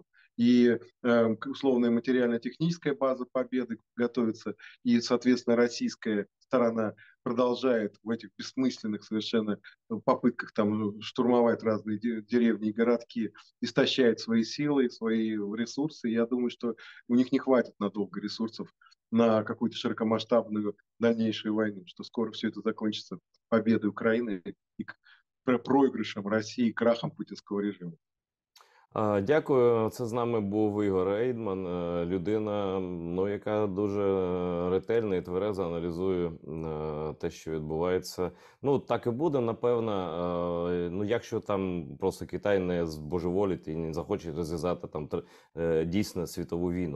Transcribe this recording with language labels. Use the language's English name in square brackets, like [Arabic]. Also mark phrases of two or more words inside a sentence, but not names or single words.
[Russian] И условная материально-техническая база победы готовится, и, соответственно, российская сторона продолжает в этих бессмысленных совершенно попытках там штурмовать разные деревни и городки, истощает свои силы, свои ресурсы. Я думаю, что у них не хватит надолго ресурсов на какую-то широкомасштабную дальнейшую войну, что скоро все это закончится победой Украины и проигрышем России, крахом путинского режима. [Ukrainian] Дякую. Це з нами був Ігор Ейдман, людина, ну, яка дуже ретельно і тверезо аналізує те, що відбувається. Ну, так і буде, напевно. Ну, якщо там просто Китай не збожеволить і не захоче розв'язати там дійсно світову війну.